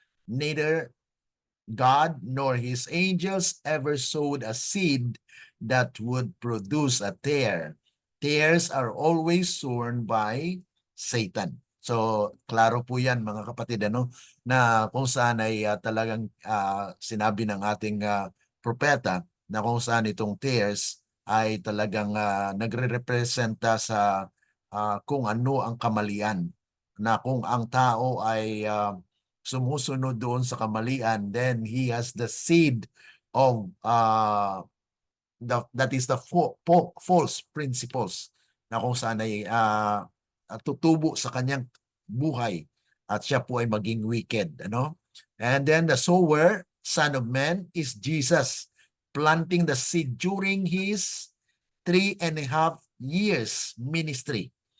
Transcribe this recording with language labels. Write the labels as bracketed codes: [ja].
[en] Neither God nor his angels ever sowed a seed that would produce a tare. Tares are always sown by Satan. [tl] So, klaro po yan, mga kapatid, ano, na kung saan ay talagang sinabi ng ating propeta na kung saan itong tares ay talagang nagre-representa sa kung ano ang kamalian, na kung ang tao ay sumusunod doon sa kamalian, [en] then he has the seed of that is the false principles [tl] na kung saan ay tutubo sa kanyang buhay at siya po ay maging wicked, ano? [en] And then the sower, Son of Man, is Jesus, planting the seed during his 3.5 years ministry.